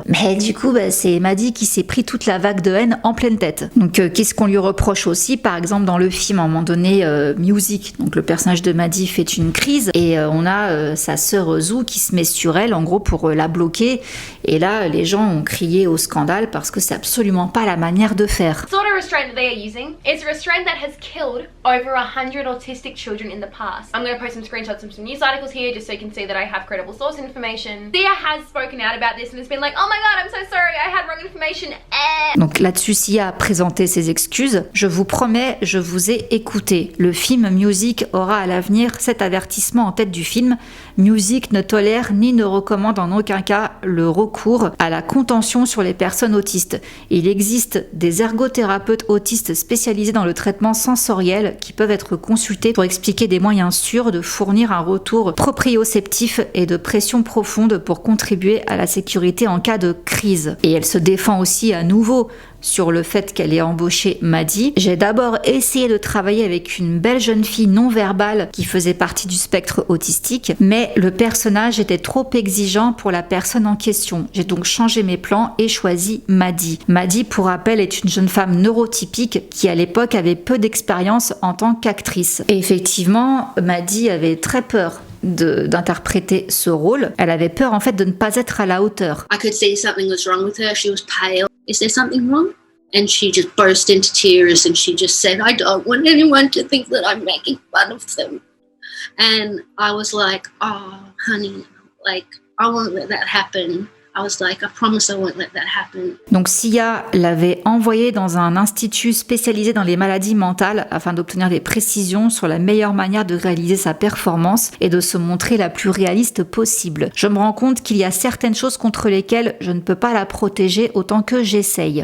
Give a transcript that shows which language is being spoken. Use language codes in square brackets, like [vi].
[fr] Mais du coup, c'est Maddie qui s'est pris toute la vague de haine en pleine tête. Donc qu'est-ce qu'on lui reproche aussi? Par exemple, dans le film, à un moment donné, Music, donc le personnage de Maddie fait une crise et on a sa sœur Zoo qui se met sur elle, en gros, pour la bloquer. Et là, les gens ont crié au scandale parce que c'est absolument pas la manière de faire. [en] The sort of restraint that they are using is a restraint that has killed over 100 autistic children in the past. I'm going to post some screenshots of some news articles here just so you can see that I have credible source information. Sia has spoken out about this and has been like, oh my god, I'm so sorry, I had wrong information. [fr] Donc là-dessus, Sia a présenté ses excuses. Je vous promets, je vous ai écouté. Le film Music aura à l'avenir cet avertissement en tête du film. Music ne tolère ni ne recommande en aucun cas le recours à la contention sur les personnes autistes. Il existe des ergothérapeutes autistes spécialisés dans le traitement sensoriel qui peuvent être consultés pour expliquer des moyens sûrs de fournir un retour proprioceptif et de pression profonde pour contribuer à la sécurité en cas de crise. Et elle se défend aussi à nouveau sur le fait qu'elle ait embauché Maddie. J'ai d'abord essayé de travailler avec une belle jeune fille non-verbale qui faisait partie du spectre autistique, mais le personnage était trop exigeant pour la personne en question. J'ai donc changé mes plans et choisi Maddie. Maddie, pour rappel, est une jeune femme neurotypique qui à l'époque avait peu d'expérience en tant qu'actrice. Et effectivement, Maddie avait très peur d'interpréter ce rôle. Elle avait peur en fait de ne pas être à la hauteur. [en] I could see something was wrong with her. She was pale. Is there something wrong? And she just burst into tears and she just said, I don't want anyone to think that I'm making fun of them. And I was like, oh, honey, I won't let that happen. I was like, I promise I won't let that happen. [fr] Donc Sia l'avait envoyée dans un institut spécialisé dans les maladies mentales afin d'obtenir des précisions sur la meilleure manière de réaliser sa performance et de se montrer la plus réaliste possible. Je me rends compte qu'il y a certaines choses contre lesquelles je ne peux pas la protéger autant que j'essaye.